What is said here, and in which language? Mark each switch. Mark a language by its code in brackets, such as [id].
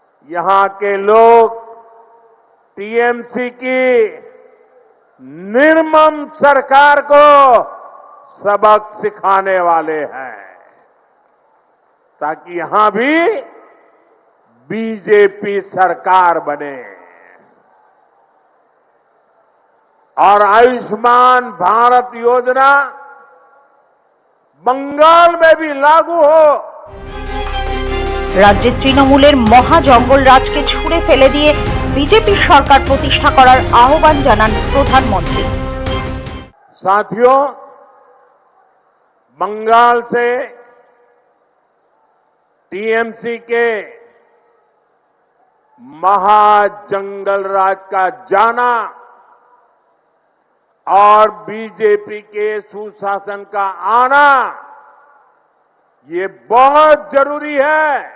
[hi] यहां के लोग टीएमसी की निर्मम सरकार को सबक सिखाने वाले हैं, ताकि यहां भी बीजेपी सरकार बने और आयुष्मान भारत योजना बंगाल में भी लागू हो। [bn] রাজ্যে তৃণমূলের মহা জঙ্গলরাজকে ছুঁড়ে ফেলে দিয়ে বিজেপি সরকার প্রতিষ্ঠা করার আহ্বান জানান প্রধানমন্ত্রী। [hi] साथियों, बंगाल से टीएमसी के महाजंगल राज का जाना और बीजेपी के सुशासन का आना, ये बहुत जरूरी है।